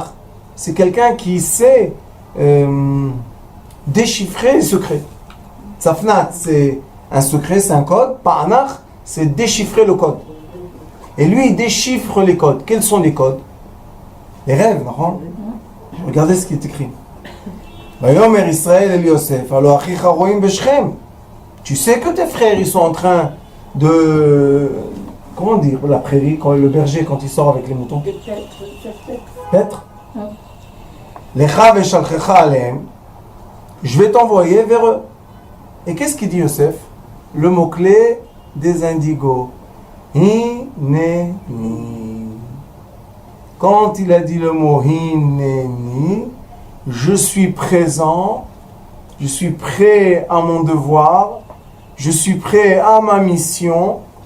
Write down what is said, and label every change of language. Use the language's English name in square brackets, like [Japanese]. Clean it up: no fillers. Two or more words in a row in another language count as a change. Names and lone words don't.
[French] C'est quelqu'un qui sait déchiffrer les secrets. Safnat, c'est un secret, c'est un code. Pa'anach, c'est déchiffrer le code. Et lui, il déchiffre les codes. Quels sont les codes? Les rêves, non? Regardez ce qui est écrit. [Hebrew] ויאמר ישראל אל יוסף, הלוא אחיך רעים בשכם. [French] Tu sais que tes frères, ils sont en train de... Comment dire la prairie, quand le berger, quand il sort avec les moutons? Paître. [Hebrew] לכה ואשלחך אליהם. [French] Je vais t'envoyer vers eux. Et qu'est-ce qu'il dit Yosef? Le mot-clé des indigos. Hineni. Quand il a dit le mot Hineni, je suis présent, je suis prêt à mon devoir, je suis prêt à ma mission.